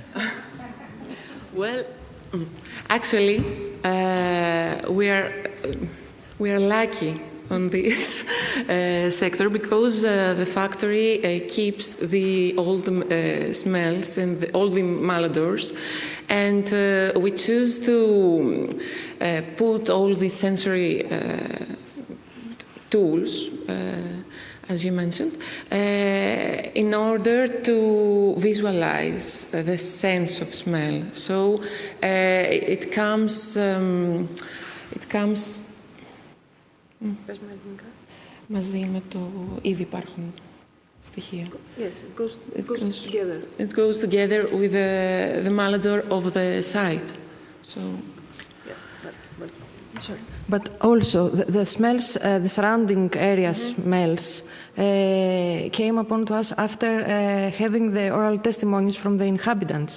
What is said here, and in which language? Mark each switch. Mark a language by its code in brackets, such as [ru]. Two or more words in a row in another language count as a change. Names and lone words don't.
[en] Well, actually, we are lucky on this sector because the factory keeps the old smells and all the malodors, and we choose to put all the sensory tools, as you mentioned, in order to visualize the sense of smell. So it comes. [el] Μαζί με το ήδη υπάρχουν στοιχεία. [en] Yes, it goes together. It goes together with the malodor of the site. So, but also the smells, the surrounding area smells came upon to us after having the oral testimonies from the inhabitants.